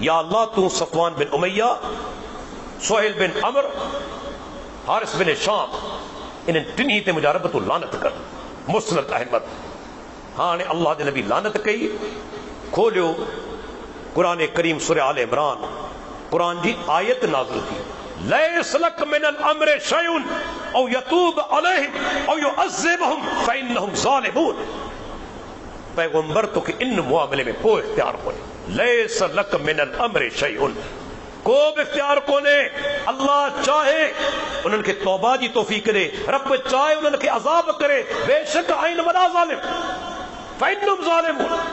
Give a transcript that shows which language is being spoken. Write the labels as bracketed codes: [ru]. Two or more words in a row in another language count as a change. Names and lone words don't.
[sd] या अल्लाह तूं सफ़वान बिन उमैया, सुहेल बिन अमर, हारिस बिन शाम, इन्हनि टिनी ते मुंहिंजा रब तूं लानत कर। मुस्नद अहमद। हाणे अल्लाह जे नबी लानत कई। खोलियो कुरान करीम सूरह आल इमरान, कुरान जी आयत नाज़िल थी, [ar] ليس لك من الأمر شيء أو يتوب عليهم أو يعذبهم فإنهم ظالمون. [sd] पैगंबर तोखे इन मुआमले में कोई इख्तियार कोन्हे। [ar] ليس لك من الأمر شيء, [sd] को बि इख्तियार कोन्हे। अल्लाह चाहे उन्हनि खे तौबा जी तौफ़ीक़ ॾे, रब चाहे उन्हनि खे अज़ाब करे। बेशक आहिनि वॾा ज़ालिम, [ar] فإنهم ظالمون.